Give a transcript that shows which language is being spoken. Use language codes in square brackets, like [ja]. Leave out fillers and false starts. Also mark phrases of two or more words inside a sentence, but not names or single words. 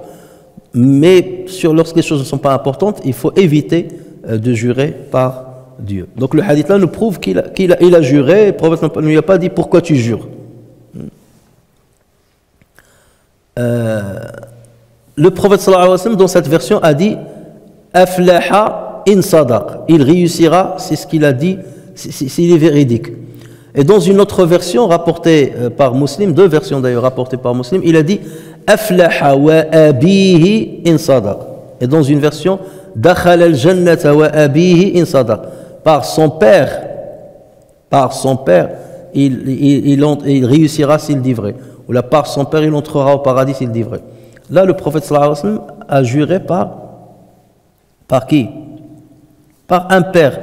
[fr] Mais lorsque les choses ne sont pas importantes, il faut éviter de jurer par Dieu. Donc le hadith là nous prouve qu'il a juré, le prophète ne lui a pas dit pourquoi tu jures. Le prophète [ar] صلى الله عليه وسلم [fr] dans cette version a dit [ar] أفلح إن صدق, [fr] il réussira, c'est ce qu'il a dit s'il est véridique. Et dans une autre version rapportée par Muslim, 2 versions d'ailleurs rapportées par Muslim, il a dit [ar] أفلح وأبيه إن صدق. [fr] Et dans une version [ar] دخل الجنة وأبيه إن صدق. [fr] Par son père, il réussira s'il dit vrai. Ou là, par son père, il entrera au paradis s'il dit vrai. Là, le prophète [ar] صلى الله عليه وسلم [fr] a juré par qui? Par un père.